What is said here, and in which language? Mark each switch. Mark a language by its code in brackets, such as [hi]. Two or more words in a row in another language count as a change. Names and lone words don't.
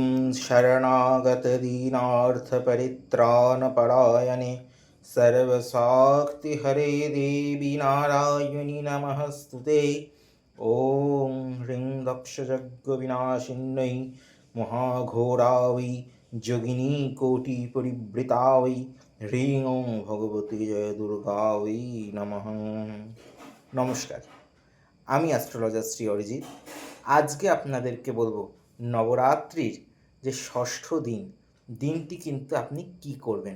[sa] शरणागतदीनार्थपरित्राणपरायणे सर्वशक्तिहरे देवी नारायणि नमस्तुते। ॐ ह्रीं दक्षयज्ञविनाशिन्यै महाघोरा वै যোগিনী কোটিপরিবৃতা वै হ্রিং ওং ভগবতী জয় দুর্গা वै নমঃ। [bn] নমস্কার, আমি অ্যাস্ট্রোলজার শ্রী অরিজিৎ। আজকে আপনাদেরকে বলবো নবরাত্রির যে ষষ্ঠ দিনটি কিন্তু আপনি কি করবেন।